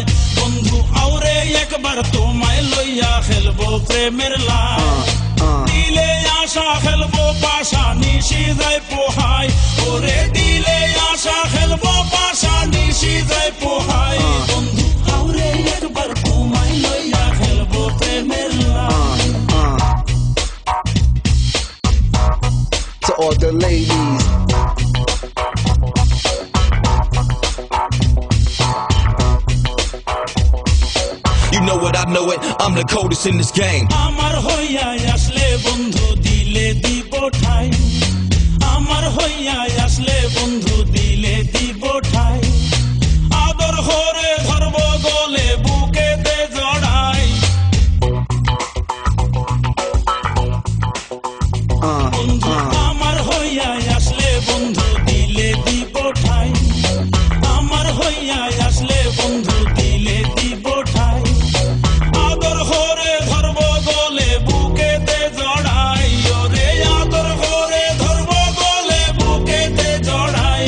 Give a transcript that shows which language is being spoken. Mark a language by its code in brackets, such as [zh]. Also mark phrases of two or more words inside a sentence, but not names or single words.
[bn] বন্ধু আউরে একবার তু মাই লয়া খেলবো প্রেমের লাই. দিলে আশা খেলবো পাশা নিশিদাই পোহাই. ওরে দিলে আশা খেলবো পাশা নিশিদাই পোহাই. বন্ধু আউরে একবার তু মাই লয়া খেলবো প্রেমের লাই. [en] To all the ladies. You know it, I know it, I'm the coldest in this game. [bn] আমার হয়া আসলে বন্ধু দিলে দিবো ঠাঁই. আমার হয়া আসলে বন্ধু দিলে দিবো ঠাঁই. আদর হরে ধরবো গলে বুকে তে জড়াই. বন্ধু আমার হয়া আসলে বন্ধু দিলে দিবো ঠাঁই. আমার হয়া আসলে বন্ধু দিলে দিবো ঠাঁই. আদর হরে ধরবো গলে বুকে তে জড়াই. ওরে আদর হরে ধরবো গলে বুকে তে জড়াই.